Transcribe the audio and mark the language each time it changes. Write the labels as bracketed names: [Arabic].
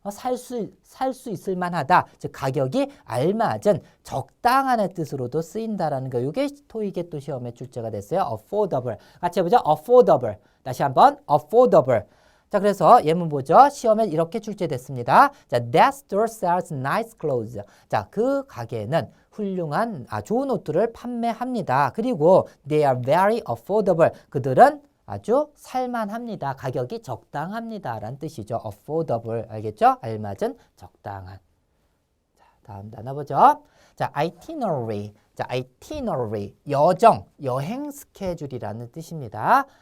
[Korean] 살 수 있을 만하다. 즉 가격이 알맞은 적당한의 뜻으로도 쓰인다라는 거. 이게 토익의 또 시험에 출제가 됐어요. affordable. 같이 해보죠. affordable. 다시 한번 affordable. 자, 그래서 예문 보죠. 시험에 이렇게 출제됐습니다. [English] 자, that store sells nice clothes. [Korean] 자, 그 가게는 훌륭한, 좋은 옷들을 판매합니다. [English] 그리고 they are very affordable. [Korean] 그들은 아주 살만합니다. 가격이 적당합니다. 라는 뜻이죠. affordable. 알겠죠? 알맞은, 적당한. 자, 다음 나눠보죠. 자, itinerary. 자, itinerary. 여행 스케줄이라는 뜻입니다.